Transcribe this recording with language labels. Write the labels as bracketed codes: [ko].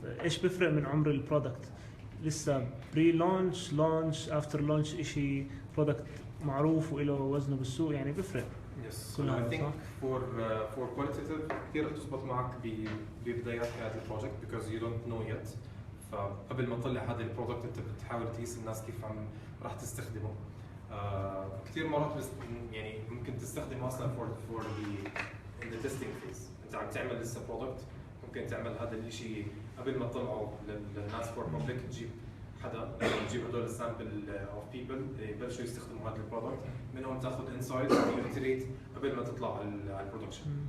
[ar] ايش بفرق من عمر البرودكت؟ لسه بري لونش، لونش، افتر لونش، شيء برودكت معروف وله وزنه بالسوق يعني بفرق. [en] Yes. So I think for qualitative [ar] كثير رح تزبط معك ببدايات هذا البروجكت [en] because you don't know yet. [ar] فقبل ما تطلع هذا البرودكت انت بتحاول تقيس الناس كيف راح تستخدمه. كثير مرات يعني ممكن تستخدمه اصلا [en] for the testing phase. [ar] انت عم تعمل لسه برودكت، ممكن تعمل هذا الشيء قبل ما تطلعه للناس [en] for public، [ar] تجيب حدا تجيب هدول السامبل اوف بيبل يبلشوا يستخدموا هذا البرودكت، منهم تاخذ انسايت ويتريت قبل ما تطلع على البرودكشن.